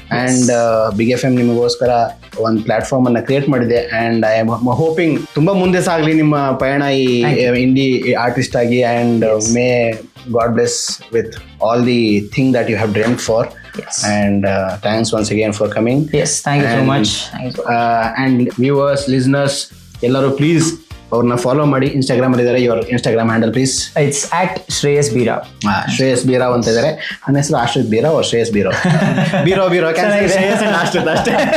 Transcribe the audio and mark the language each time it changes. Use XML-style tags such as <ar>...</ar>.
<en>And Big FM</en> <kn>ನಿಮಗೋಸ್ಕರ ಒಂದು platform ಅನ್ನ ಕ್ರಿಯೇಟ್ ಮಾಡಿದೆ</kn> <en>and I am hoping</en> <kn>ತುಂಬಾ ಮುಂದೆ ಸಾಗಲಿ ನಿಮ್ಮ ಪಯಣ ಈ ಇಂಡಿ ಆರ್ಟಿಸ್ಟ್ ಆಗಿ</kn> <en>And may God bless with all the thing that you have dreamed for. Yes. And thanks once again for coming. Yes, thank you so much. And viewers, listeners,</en> <kn>ಎಲ್ಲರೂ please ಅವ್ರನ್ನ follow ಮಾಡಿ. ಇನ್ಸ್ಟಾಗ್ರಾಮ್ ಅಲ್ಲಿ ಇದ್ದಾರೆ.</kn> <en>Your Instagram handle please. It's at Shreyas Bira.</en> <kn>Shreyas ಬೀರಾವ್ ಅಂತ ಇದ್ದಾರೆ. ನನ್ನ ಹೆಸರು ಆಶ್ರಿತ್ ಬೀರಾವ್ ಅವ್ರ ಶ್ರೇಯಸ್ ಬೀರಾವ್. ಬೀರೋ ಶ್ರೇಯಸ್ ಅಂಡ್ ಆಶ್ರಿತ್ ಅಷ್ಟೇ.</kn>